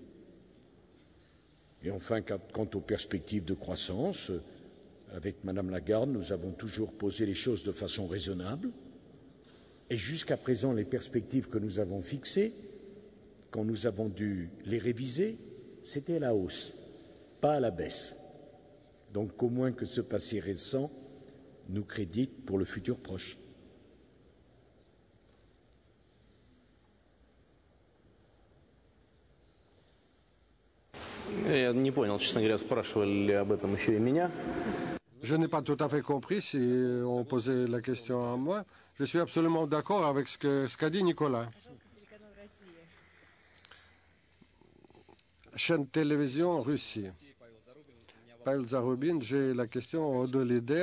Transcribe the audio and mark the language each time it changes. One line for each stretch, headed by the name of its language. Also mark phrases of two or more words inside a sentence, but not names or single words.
French: Et enfin, quant aux perspectives de croissance, avec Madame Lagarde, nous avons toujours posé les choses de façon raisonnable. Et jusqu'à présent, les perspectives que nous avons fixées, quand nous avons dû les réviser, c'était à la hausse, pas à la baisse. Donc, au moins que ce passé récent nous crédite pour le futur proche.
Russian: Я не понял, честно говоря, спрашивали ли об этом еще и меня.
French: Je n'ai pas tout à fait compris si on posait la question à moi. Je suis absolument d'accord avec ce qu'a dit Nicolas. Chaîne télévision Russie. Pavel Zarubin, j'ai la question de l'IDER.